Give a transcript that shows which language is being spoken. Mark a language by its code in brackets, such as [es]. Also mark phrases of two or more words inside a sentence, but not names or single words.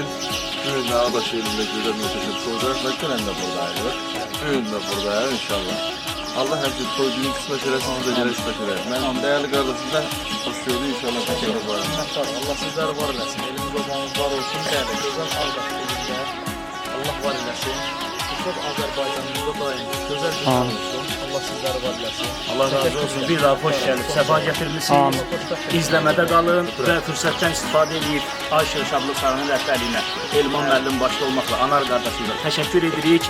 [az] Bugün də Ağdaş elində gözəl möhtəşəm toylar və dünən də buradayıq. Bugün də buradayıq inşallah. Allah həmişə toy düğün qismət eləsin, biz də gələ qismət eləyək. Mən dəyərli qardaşım da xoş gördük inşallah. [tr] Təşəkkür ederim. [az] Allah sizləri var eləsin. Elimiz obamız var olsun. Dəyərli gözəl Ağdaş elində Allah var eləsin. [tr] Çok Azerbaycan'ımızda daim güzel bir olsun. [az] Allah sizleri var eləsin. Allah razı olsun. [tr] Bir daha hoş gelip sefa getirmişsiniz. İzlemede kalın ve fırsattan istifadə edip Ay Işığı Şadlı Sarayı'nın rəhbərliyinə Elman müəllim başta olmakla Anar kardeşimizə teşekkür edirik.